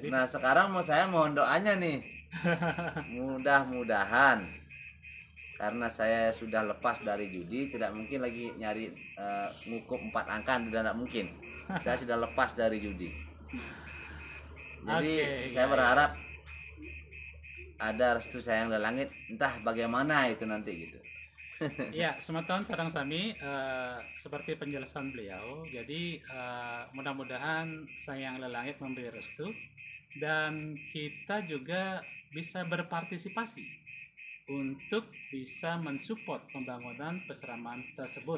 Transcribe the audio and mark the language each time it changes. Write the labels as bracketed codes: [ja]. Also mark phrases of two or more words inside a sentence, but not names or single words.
[id] Nah sekarang saya mohon doanya nih, mudah-mudahan karena saya sudah lepas dari judi, tidak mungkin lagi nyari ngukup 4 angka, sudah tidak mungkin. Saya sudah lepas dari judi. Jadi Oke, saya iya, berharap ada restu sayang dari langit, entah bagaimana itu nanti gitu. ya, [ban] semeton sarang sami [id] seperti penjelasan beliau. Jadi mudah-mudahan Sang Lelangit memberi restu dan kita juga bisa berpartisipasi untuk bisa mensupport pembangunan peseraman tersebut.